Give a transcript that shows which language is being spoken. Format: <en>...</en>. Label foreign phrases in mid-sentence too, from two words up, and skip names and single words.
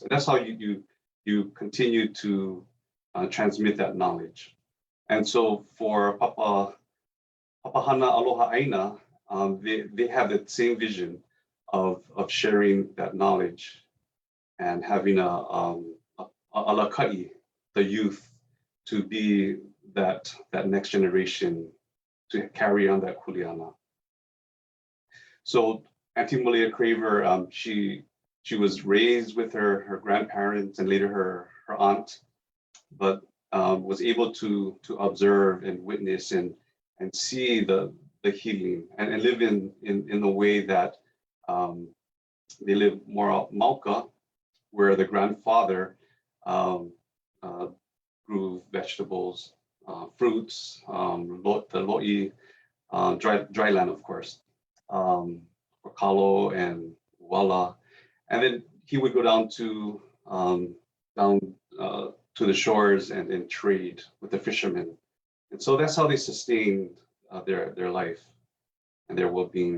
<en>And that's how you continue to transmit that knowledge. And so for Papahana Aloha Aina, they have that same vision of sharing that knowledge and having a lāʻī, the youth, to be that next generation to carry on that kuleana. So Auntie Malia Craver, she was raised with her grandparents and later her aunt, but was able to observe and witness and see the healing and live in the way that they live more out Mauka, where the grandfather grew vegetables, fruits, the lāʻī, dry land, of course, kalo and wala, and then he would go down to the shores and trade with the fishermen, and so that's how they sustained their life and their well-being.</en>